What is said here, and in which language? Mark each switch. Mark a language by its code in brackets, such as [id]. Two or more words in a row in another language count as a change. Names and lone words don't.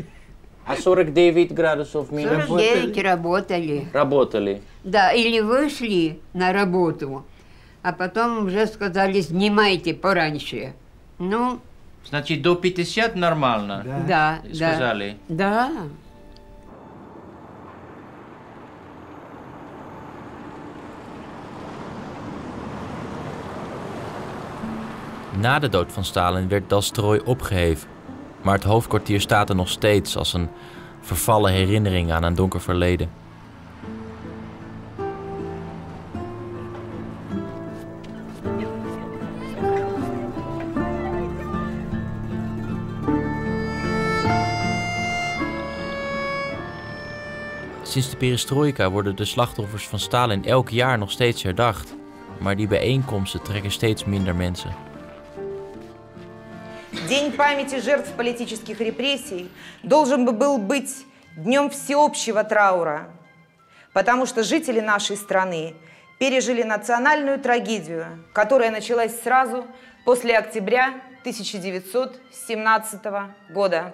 [ru] А 49 градусов минус? 49 работали. Работали. Да, или вышли на работу, а потом уже сказали, снимайте пораньше. Ну, Значит, до 50 нормально? да. Сказали? Да. [nl] Na de dood van Stalin werd Dalstroy opgeheven. Maar het hoofdkwartier staat er nog steeds als een vervallen herinnering aan een donker verleden. Sinds de perestrojka worden de slachtoffers van Stalin elk jaar nog steeds herdacht. Maar die bijeenkomsten trekken steeds minder mensen. [ru] День памяти жертв политических репрессий должен был быть днем всеобщего траура, потому что жители нашей страны пережили национальную трагедию, которая началась сразу после октября 1917 года.